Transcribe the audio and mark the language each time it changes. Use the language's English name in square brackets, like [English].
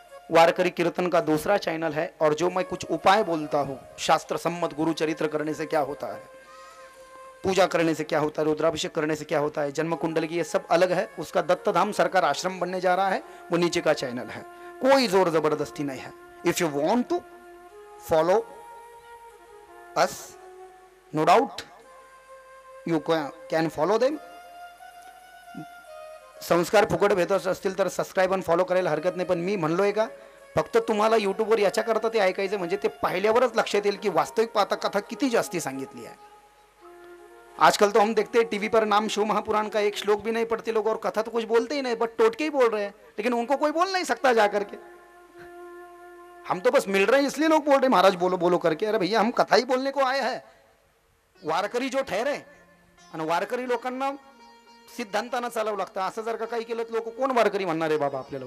[Hindi] वारकरी कीर्तन का दूसरा चैनल है। और जो मैं कुछ उपाय बोलता हूँ, शास्त्र सम्मत गुरु चरित्र करने से क्या होता है, पूजा करने से क्या होता है, रुद्राभिषेक करने से क्या होता है, जन्म कुंडल की, ये सब अलग है। उसका दत्तधाम सरकार आश्रम बनने जा रहा है, वो नीचे का चैनल है। कोई जोर जबरदस्ती नहीं है। [English] If you want to follow us, no doubt you can follow them. [Marathi] संस्कार फुकट भेटत असतील तर सबस्क्राईब आणि फॉलो करायला हरकत नाही। पण मी म्हणलोय का, फक्त तुम्हाला यूट्यूबवर याच्याकरता ते ऐकायचं, म्हणजे ते पाहिल्यावरच लक्षात येईल की वास्तविक पाहता कथा किती जास्ती सांगितली है। [Hindi] आजकल तो हम देखते हैं टीवी पर नाम शिव महापुराण का एक श्लोक भी नहीं पढ़ते लोग, और कथा तो कुछ बोलते ही नहीं, बट टोटके ही बोल रहे हैं। लेकिन उनको कोई बोल नहीं सकता जाकर के। हम तो बस मिल रहे हैं इसलिए लोग बोल रहे हैं महाराज बोलो बोलो करके। अरे भैया, हम कथा ही बोलने को आए हैं। [Marathi] वारकरी जो ठहरे आणि वारकरी लोकांना सिद्धांतानं चालावं लागतं। असं जर का काही केलं तर लोक कोण वारकरी म्हणणार आहे बाबा आपल्याला?